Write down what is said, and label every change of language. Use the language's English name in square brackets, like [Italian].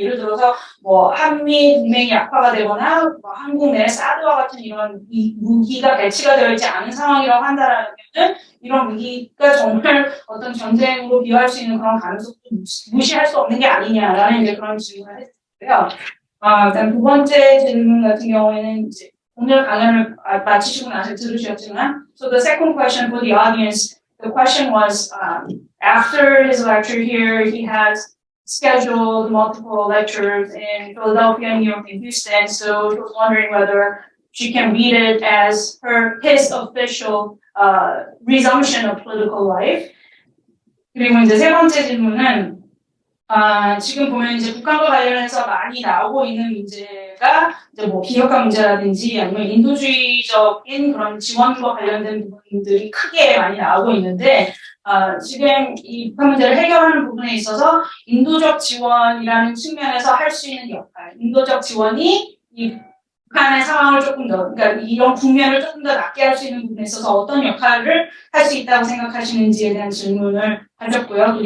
[Korean] 예를 들어서 뭐 한미 동맹이 약화가 되거나 뭐 한국 내 사드와 같은 이런 무기가 배치가 되어 있지 않은 상황이라고 한다라면 이런 위기가 정말 어떤 전쟁으로 비유할 수 있는 그런 가능성도 무시할 수 없는 게 아니냐라는 이제 그런 질문을 했고요. 일단 두 번째 질문 같은 경우에는 이제 오늘 강연을 마치시고 나서 들으셨지만, [English] so the second question for the audience, the question was after his lecture here, he has scheduled multiple lectures in Philadelphia, New York, and Houston. So he was wondering whether she can read it as his official resumption of political life. [Korean] 그리고 이제 세 번째 질문은 지금 보면 이제 북한과 관련해서 많이 나오고 있는 문제가 이제 뭐 비핵화 문제라든지 아니면 인도주의적인 그런 지원과 관련된 부분들이 크게 많이 나오고 있는데 지금 이 북한 문제를 해결하는 부분에 있어서 인도적 지원이라는 측면에서 할 수 있는 역할, 인도적 지원이 이 북한의 상황을 조금 더, 그러니까 이런 국면을 조금 더 낫게 할 수 있는 부분에 있어서 어떤 역할을 할 수 있다고 생각하시는지에 대한 질문을 하셨고요.